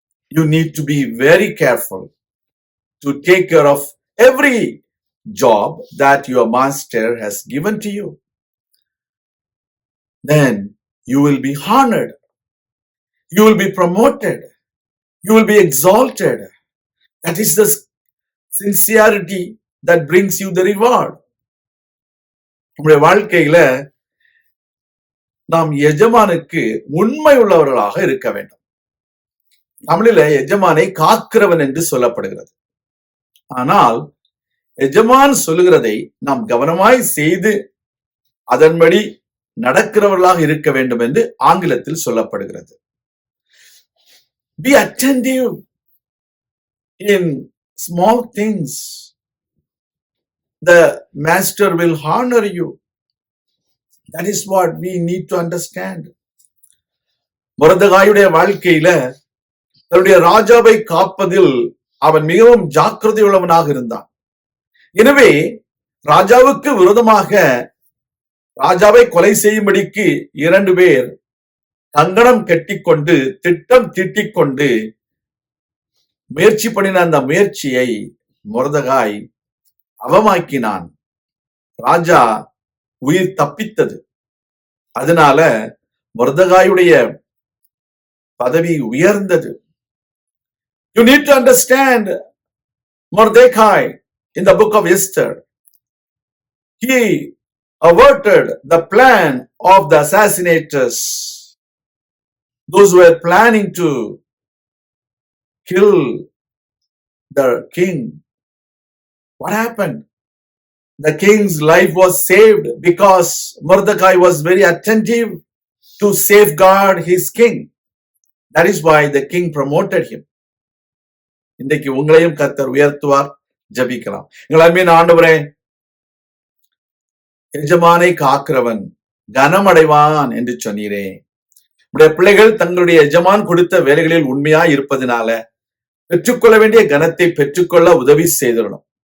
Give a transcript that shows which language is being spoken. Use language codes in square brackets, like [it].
[en] You need to be very careful to take care of every job that your master has given to you. Then you will be honored. You will be promoted. You will be exalted. That is the sincerity that brings you the reward. [ta] நம்முடைய வாழ்க்கையில நாம் எஜமானுக்கு உண்மை உள்ளவர்களாக இருக்க வேண்டும். தமிழில எஜமானை காக்கிறவன் என்று சொல்லப்படுகிறது. ஆனால் எஜமான் சொல்லுகிறதை நாம் கவனமாய் செய்து அதன்படி நடக்கிறவர்களாக இருக்க வேண்டும் என்று ஆங்கிலத்தில் சொல்லப்படுகிறது. [en] Be attentive in small things. The master will honor you. That is what we need to understand. [ta] மொர்தெகாயுடைய வாழ்க்கையில தன்னுடைய ராஜாவை காப்பதில் அவன் மிகவும் ஜாக்கிரதை உள்ளவனாக இருந்தான். எனவே ராஜாவுக்கு விரோதமாக ராஜாவை கொலை செய்யும்படிக்கு 2 பேர் கங்கணம் கட்டிக்கொண்டு திட்டம் தீட்டிக்கொண்டு முயற்சி பண்ணின அந்த முயற்சியை மொர்தெகாய் அவமாக்கினான். ராஜா உயிர் தப்பித்தது. அதனால மொர்தெகாயுடைய பதவி உயர்ந்தது. [en] You need to understand Mordecai in the book of Esther. He averted the plan of the assassinators, those who were planning to kill the king. What happened? The king's life was saved because Mordecai was very attentive to safeguard his king. That is why the king promoted him. [ta] இன்றைக்கு உங்களையும் கர்த்தர் உயர்த்துவார். ஜெபிக்கலாம். எங்கள் அன்பின் ஆண்டவரே, எஜமானை காக்கிறவன் கனமடைவான் என்று சொன்னீரே. உடைய பிள்ளைகள் தங்களுடைய எஜமான் கொடுத்த வேலைகளில் உண்மையாய் இருப்பதனால பெற்றுக்கொள்ள வேண்டிய கனத்தை பெற்றுக்கொள்ள உதவி செய்திடணும்.